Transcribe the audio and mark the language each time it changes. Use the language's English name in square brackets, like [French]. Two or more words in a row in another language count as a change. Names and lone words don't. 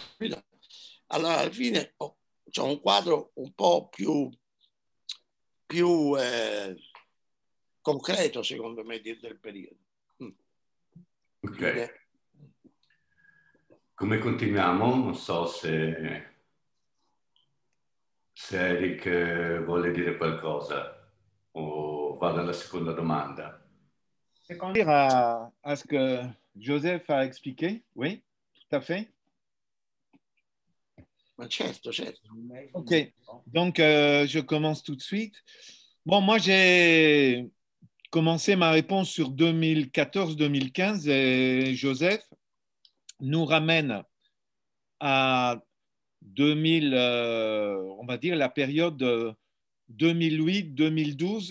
[Italian] Allora alla fine ho un quadro un po' più concreto, secondo me, del periodo. Ok. Come continuiamo? Non so se Eric vuole dire qualcosa o vado alla seconda domanda. [French] À ce que Joseph a expliqué, oui, tout à fait. [Italian] Certo. [French] Ok, donc je commence tout de suite. Bon, moi j'ai commencé ma réponse sur 2014-2015 et Joseph nous ramène à 2000, on va dire la période 2008-2012.